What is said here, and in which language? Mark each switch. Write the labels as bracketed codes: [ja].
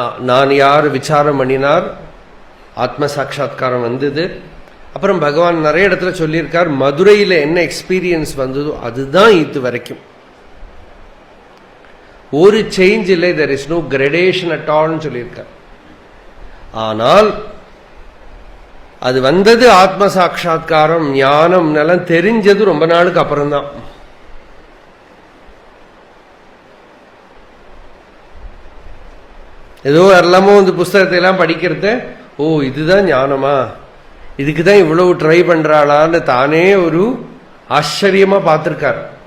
[ta] நான் யார் விசாரம் பண்ணினார், ஆத்ம சாட்சா்காரம் வந்தது. அப்புறம் பகவான் நிறைய இடத்துல சொல்லியிருக்கார், மதுரையில் என்ன எக்ஸ்பீரியன்ஸ் வந்ததோ அதுதான் இது வரைக்கும். ஒரு சேஞ்ச் இல்லை, [en] there is no gradation at all [ta] சொல்லியிருக்கார். ஆனால் அது வந்தது ஆத்ம சாட்சா்காரம், ஞானம் எல்லாம் தெரிஞ்சது ரொம்ப நாளுக்கு அப்புறம்தான். ஏதோ எல்லாமோ இந்த புஸ்தகத்தை எல்லாம் படிக்கிறது, ஓ இதுதான் ஞானமா, இதுக்குதான் இவ்வளவு ட்ரை பண்றாளான்னு தானே ஒரு ஆச்சரியமா பார்த்திருக்கார்.